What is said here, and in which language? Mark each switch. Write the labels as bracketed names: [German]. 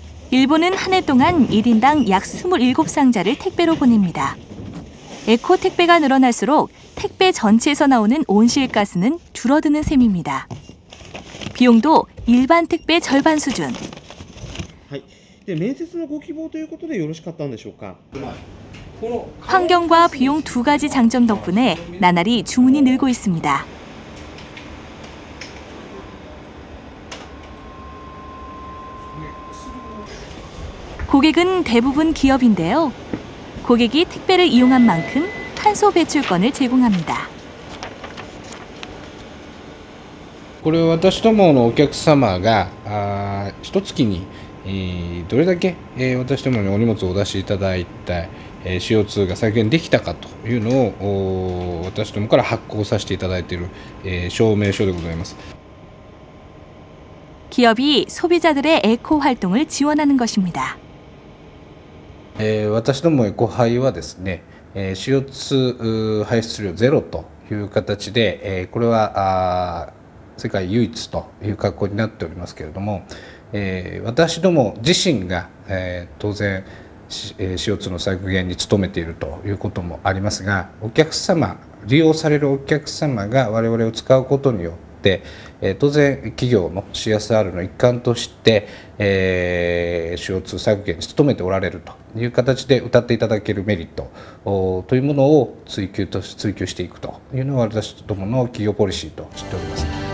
[Korean] 일본은 한 해 동안 1인당 약 27상자를 택배로 보냅니다. 에코 택배가 늘어날수록 택배 전체에서 나오는 온실가스는 줄어드는 셈입니다. 비용도 일반 택배 절반 수준. [Japanese] はい。で面接のご希望ということでよろしかったんでしょうか。 [Korean] 환경과 비용 두 가지 장점 덕분에 나날이 주문이 늘고 있습니다. 고객은 대부분 기업인데요. 고객이 택배를 이용한 만큼 탄소 배출권을 제공합니다. [Japanese] これは私どものお客様が一月にどれだけ私どもにお荷物をお出しいただいた CO2 が削減できたかというのを私どもから発行させていただいている証明書でございます。 [Korean] 기업이 소비자들의 에코 활동을 지원하는 것입니다. [Japanese] 私どもエコハイはですね CO2 排出量ゼロという形でこれは世界唯一という格好になっておりますけれども私ども自身が当然 CO2 の削減に努めているということもありますがお客様利用されるお客様が我々を使うことによって当然企業の CSR の一環として CO2 削減に努めておられるという形で謳っていただけるメリットというものを追求していくというのは私どもの企業ポリシーとしております。